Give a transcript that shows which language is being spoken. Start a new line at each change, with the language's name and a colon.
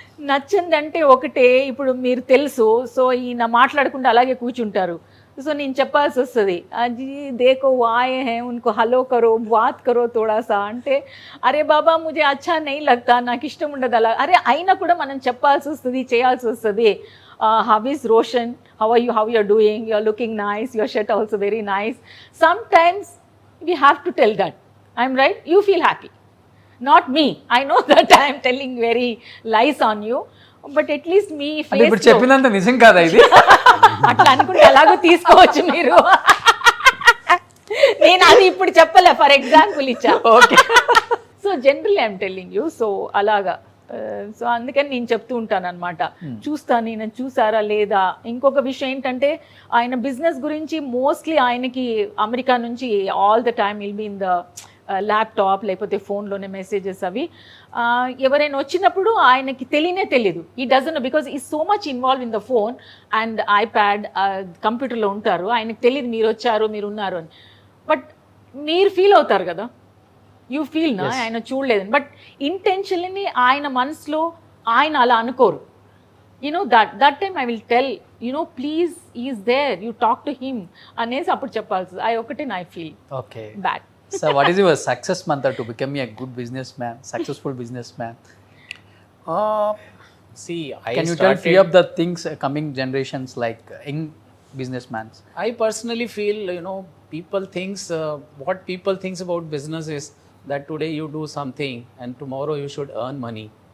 Telugu: నచ్చిందంటే ఒకటే, ఇప్పుడు మీరు తెలుసు, సో ఈయన మాట్లాడకుండా అలాగే కూర్చుంటారు, సో నేను చెప్పాల్సి వస్తుంది,
Hindi: అది దేకో వాయే హే ఉన్కో హలో కరో, బాత్ కరో తోడాసా
Telugu: అంటే,
Hindi: అరే బాబా ముझे అచ్చా నహీ లగ్తా,
Telugu: నాకు ఇష్టం ఉండదు అలా. అరే అయినా కూడా మనం చెప్పాల్సి వస్తుంది, చేయాల్సి వస్తుంది.
English: How is Roshan, how are you, how you are doing, you are looking nice, your shirt also very nice. Sometimes we have to tell that, I'm right, you feel happy. Not me. I know that I am telling very lies on you, but at least me face.
Telugu: ఇప్పుడు చెప్పినంత నిజం కాదా ఇది? అట్లా అనుకుంటే ఎలాగో తీసుకోవచ్చు మీరు. నేను అది ఇప్పుడు చెప్పలే, ఫర్ ఎగ్జాంపుల్ ఇచ్చా. Okay.
English: So generally I'm telling you, so అలాగా.
Telugu: సో అందుకని నేను చెప్తూ ఉంటాను అనమాట, చూస్తాను, నేను చూసారా లేదా. ఇంకొక విషయం ఏంటంటే, ఆయన బిజినెస్ గురించి మోస్ట్లీ ఆయనకి అమెరికా నుంచి
English: all the time will be in the laptop,
Telugu: లేకపోతే ఫోన్లోనే మెసేజెస్ అవి. ఎవరైనా వచ్చినప్పుడు ఆయనకి తెలియదు, ఈ డజన్,
English: because he so much involve in the phone and iPad,
Telugu: కంప్యూటర్లో ఉంటారు, ఆయనకు తెలియదు మీరు వచ్చారు, మీరు ఉన్నారు అని. బట్ మీరు ఫీల్ అవుతారు కదా, యూ ఫీల్ నా ఆయన చూడలేదని. బట్ ఇంటెన్షన్లీ ఆయన మనసులో ఆయన అలా అనుకోరు.
English: you know that time I will tell, you know please is there, you talk to him
Telugu: అనేసి అప్పుడు చెప్పాల్సి. అది ఒకటే
English: I feel
Telugu: okay.
English: Bad. So what is your success mantra to become a good businessman, successful businessman? See, I Can you started, tell few of the things coming generations, like young business mans? I personally feel, people thinks, what people thinks about business is that today you do something and tomorrow you should earn money.